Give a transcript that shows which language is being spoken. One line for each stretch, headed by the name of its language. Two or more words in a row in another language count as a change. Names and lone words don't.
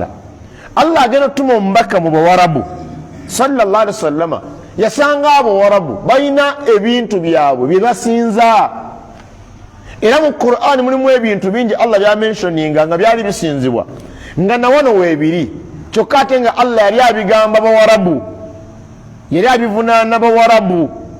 Ganda: Allah agenda okutuma omubaka mu Bawarabu
Arabic: صلى الله عليه وسلم,
Ganda: yasanga Abawarabu balina ebintu byabwe bye basinza. Era mu Qur'an mulimu ebintu bingi Allah byamentioninga nga byali bisinzibwa nga na wano weebiri, kyokka ate nga Allah yali abigamba Bawarabu, yali abivunaana Bawarabu.